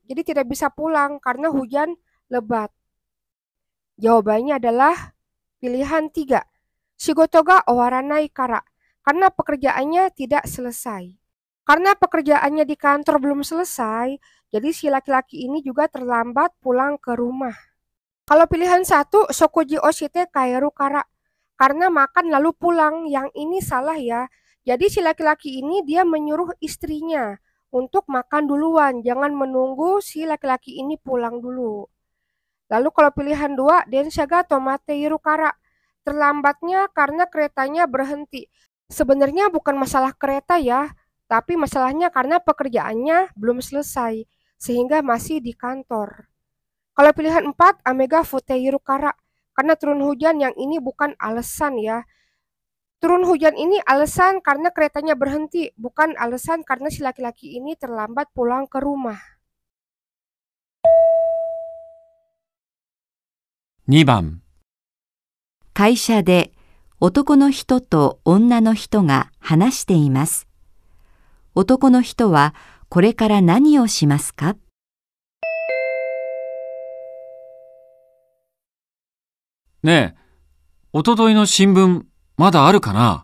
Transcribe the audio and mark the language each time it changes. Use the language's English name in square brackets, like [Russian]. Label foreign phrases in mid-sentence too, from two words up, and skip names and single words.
[Indonesian] Jadi tidak bisa pulang karena hujan lebat. Jawabannya adalah pilihan 3. [Japanese] 仕事が終わらないから. [Indonesian] Karena pekerjaannya tidak selesai. Karena pekerjaannya di kantor belum selesai, jadi si laki-laki ini juga terlambat pulang ke rumah. Kalau pilihan 1, [Japanese] 食事をして帰るから. [Indonesian] Karena makan lalu pulang, yang ini salah ya. Jadi si laki-laki ini dia menyuruh istrinya untuk makan duluan, jangan menunggu si laki-laki ini pulang dulu. Lalu kalau pilihan 2, [Japanese] 電車が止まっているから. [Indonesian] Terlambatnya karena keretanya berhenti. Sebenarnya bukan masalah kereta ya, tapi masalahnya karena pekerjaannya belum selesai, sehingga masih di kantor. Kalau pilihan 4, [Japanese] 雨が降っているから, [Indonesian] karena turun hujan yang ini bukan alasan ya. Turun hujan ini alasan karena keretanya berhenti, bukan alasan karena si laki-laki ini terlambat pulang ke rumah. [Japanese] 2 番、会社で男の人と女の人が話しています。男の人はこれから何をしますか？ねえ、おとといの新聞、まだあるかな？